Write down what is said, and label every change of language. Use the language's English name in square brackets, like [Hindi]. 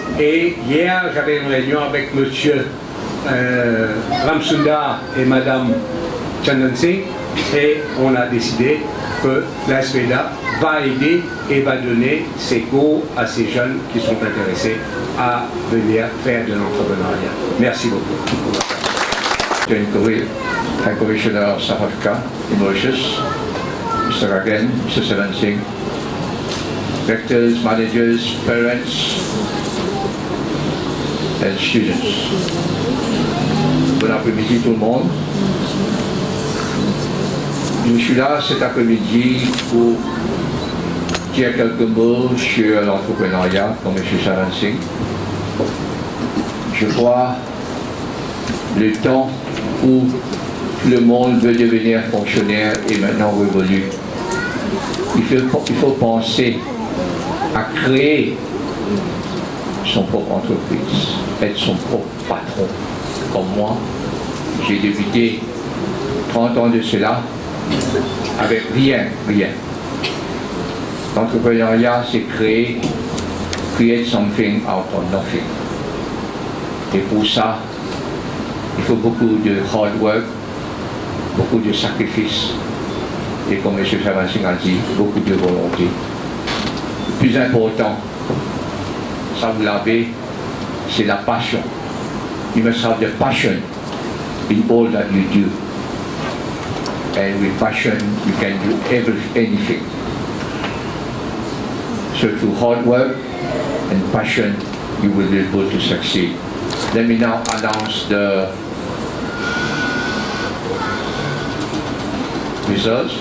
[French] Et hier, j'avais une réunion avec M. Ramsundar et Mme Chandanse et on a décidé que la SMEDA va aider et va donner ses cours à ces jeunes qui sont intéressés à venir faire de l'entrepreneuriat. Merci beaucoup. [English] High Commissioner of South Africa, Mauritius, Mr. Ragan, Mr. Sevan Singh, rectors, managers, parents, and students. [French] Bon après-midi tout le monde. Je suis là cet après-midi pour dire quelques mots sur l'entrepreneuriat, comme M. Singh. Je crois le temps où tout le monde veut devenir fonctionnaire est maintenant révolu. Il faut penser à créer son propre entreprise, être son propre patron. Comme moi, j'ai débuté 30 ans de cela avec rien. L'entrepreneuriat, c'est [English] create something out of nothing. [French] Et pour ça, il faut beaucoup de hard work, beaucoup de sacrifices, et comme M. Singh a dit, beaucoup de volonté. Le plus important, ça vous l'avez, c'est la passion. [English] You must have the passion in all that you do. And with passion, you can do anything. So through hard work and passion, you will be able to succeed. Let me now announce the results.